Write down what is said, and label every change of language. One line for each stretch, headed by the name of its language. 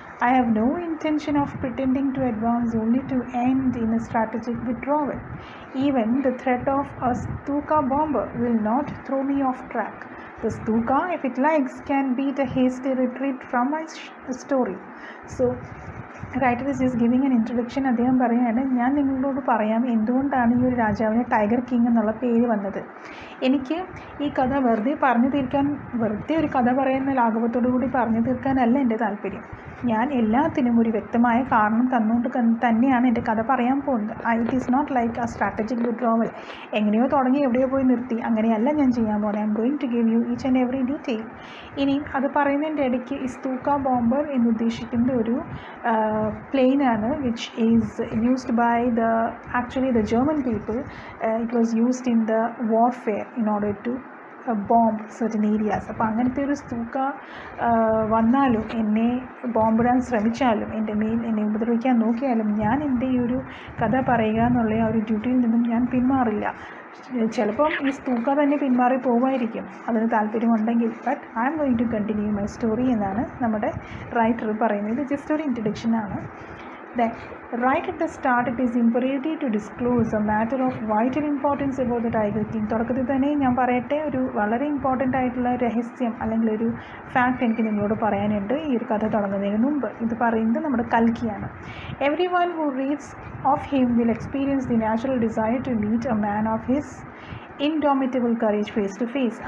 English: I have no intention of pretending to advance only to end in a strategic withdrawal. Even the threat of a Stuka bomber will not throw me off track. The Stuka, if it likes, can beat a hasty retreat from my story. So writer is just giving an introduction.
Malayalam: അദ്ദേഹം പറയുകയാണ്, ഞാൻ നിങ്ങളോട് പറയാം എന്തുകൊണ്ടാണ് ഈ ഒരു രാജാവിന് tiger king എന്നുള്ള പേര് വന്നത്. എനിക്ക് ഈ കഥ വെറുതെ ഒരു കഥ പറയുന്ന ലാഘവത്തോടു കൂടി പറഞ്ഞു തീർക്കാനല്ല എൻ്റെ താല്പര്യം. ഞാൻ എല്ലാത്തിനും ഒരു വ്യക്തമായ കാരണം തന്നുകൊണ്ട് തന്നെയാണ് എൻ്റെ കഥ പറയാൻ പോകുന്നത്.
English: it is not like a strategic withdrawal,
Malayalam: എങ്ങനെയോ തുടങ്ങി എവിടെയോ പോയി നിർത്തി, അങ്ങനെയല്ല ഞാൻ ചെയ്യാൻ പോകുന്നത്.
English: I'm going to give you each and every detail.
Malayalam: ഇനി അത് പറയുന്നതിൻ്റെ ഇടയ്ക്ക് ഈ സ്തൂക്ക ബോംബർ എന്നുദ്ദേശിക്കുന്ന ഒരു പ്ലെയിനാണ്,
English: Which is used by the German people. It was used in the warfare in order to bomb certain areas.
Malayalam: അപ്പോൾ അങ്ങനത്തെ ഒരു സ്തൂക്ക വന്നാലും, എന്നെ ബോംബിടാൻ ശ്രമിച്ചാലും, എന്നെ ഉപദ്രവിക്കാൻ നോക്കിയാലും ഞാൻ എൻ്റെ ഈ ഒരു കഥ പറയുക എന്നുള്ള ആ ഒരു ഡ്യൂട്ടിയിൽ നിന്നും ഞാൻ പിന്മാറില്ല. ചിലപ്പം ഈ സ്തൂക്ക തന്നെ പിന്മാറി പോകുമായിരിക്കും അതിന് താല്പര്യമുണ്ടെങ്കിൽ,
English: but I'm going to continue my story
Malayalam: എന്നാണ് നമ്മുടെ റൈറ്റർ പറയുന്നത്. ജസ്റ്റ് ഒരു ഇൻട്രഡക്ഷനാണ്.
English: Then, right at the start, it is imperative to disclose a matter of vital importance about the Tiger King.
Malayalam: തുടക്കത്തിൽ തന്നെ ഞാൻ പറയട്ടെ, ഒരു വളരെ ഇമ്പോർട്ടൻ്റ് ആയിട്ടുള്ള രഹസ്യം അല്ലെങ്കിൽ ഒരു ഫാക്ട് എനിക്ക് നിങ്ങളോട് പറയാനുണ്ട് ഈ ഒരു കഥ തുടങ്ങുന്നതിന് മുമ്പ്. ഇത് പറയുന്നത് നമ്മുടെ കൽക്കിയാണ്.
English: Everyone who reads of him will experience the natural desire to meet a man of his indomitable courage face to face.